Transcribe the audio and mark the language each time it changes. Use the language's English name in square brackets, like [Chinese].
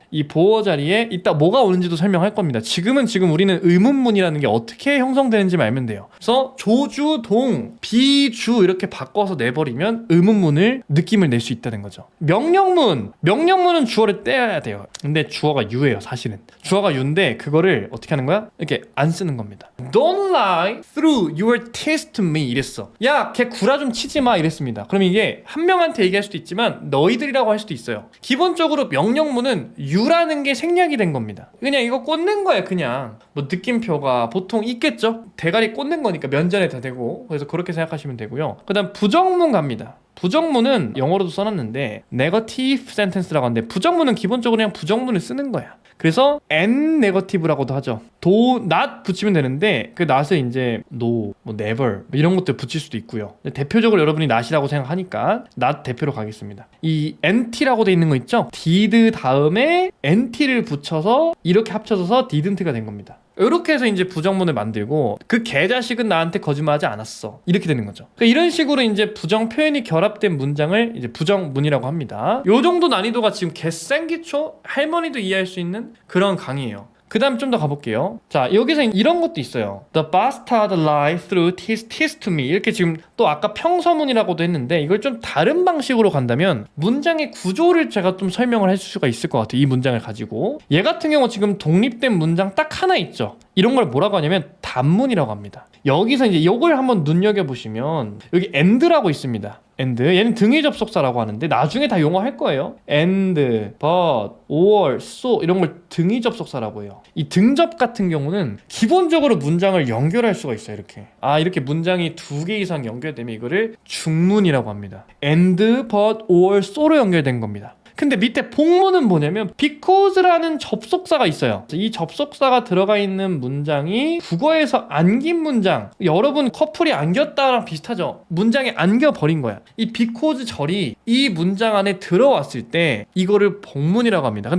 [Korean] 이 보어 자리에 이따 뭐가 오는지도 설명할 겁니다. 지금 우리는 의문문이라는 게 어떻게 형성되는지 알면 돼요. 그래서 조주, 동, 비주 이렇게 바꿔서 내버리면 의문문을 느낌을 낼 수 있다는 거죠. 명령문은 주어를 떼야 돼요. 근데 주어가 유예요. 사실은 주어가 유인데 그거를 어떻게 하는 거야? 이렇게 안 쓰는 겁니다. [English] Don't lie through your teeth to me [Korean] 이랬어. 야, 걔 구라 좀 치지 마 이랬습니다. 그럼 이게 한 명한테 얘기할 수도 있지만 너희들이라고 할 수도 있어요. 기본적으로 명령문은 유라는 게 생략이 된 겁니다. 그냥 이거 꽂는 거야. 그냥 뭐 느낌표가 보통 있겠죠. 대가리 꽂는 거니까 면전에 다 대고. 그래서 그렇게 생각하시면 되고요. 그 다음 부정문 갑니다. 부정문은 영어로도 써놨는데 negative sentence라고 하는데 부정문은 기본적으로 그냥 부정문을 쓰는 거야. 그래서 and negative라고도 하죠. not 붙이면 되는데 그 not을 이제 no, 뭐 never 이런 것들 붙일 수도 있고요. 대표적으로 여러분이 not이라고 생각하니까 not 대표로 가겠습니다. 이 nt라고 돼 있는 거 있죠? did 다음에 nt를 붙여서 이렇게 합쳐져서 didn't가 된 겁니다. 이렇게 해서 이제 부정문을 만들고 그 개자식은 나한테 거짓말하지 않았어 이렇게 되는 거죠. 그러니까 이런 식으로 이제 부정 표현이 결합된 문장을 이제 부정문이라고 합니다. 요 정도 난이도가 지금 개생기초 할머니도 이해할 수 있는 그런 강의예요. 그 다음 좀 더 가볼게요. 자, 여기서 이런 것도 있어요. [English] The bastard lied through teeth to me. [Korean] 이렇게 지금 또 아까 평서문이라고도 했는데 이걸 좀 다른 방식으로 간다면 문장의 구조를 제가 좀 설명을 해줄 수가 있을 것 같아요. 이 문장을 가지고. 얘 같은 경우 지금 독립된 문장 딱 하나 있죠. 이런 걸 뭐라고 하냐면 단문이라고 합니다. 여기서 이제 이걸 한번 눈여겨보시면 여기 and라고 있습니다. and 얘는 등위 접속사라고 하는데 나중에 다 용어할 거예요. and, but, or, so 이런 걸 등위 접속사라고 해요. 이 등접 같은 경우는 기본적으로 문장을 연결할 수가 있어요. 이렇게 문장이 2개 이상 연결되면 이거를 중문이라고 합니다. and, but, or, so로 연결된 겁니다. 근데 밑에 복문은 뭐냐면 because라는 접속사가 있어요. 이 접속사가 들어가 있는 문장이 국어에서 안긴 문장, 여러분 커플이 안겼다랑 비슷하죠. 문장에 안겨버린 거야. 이 because 절이 이 문장 안에 들어왔을 때 이거를 복문이라고 합니다.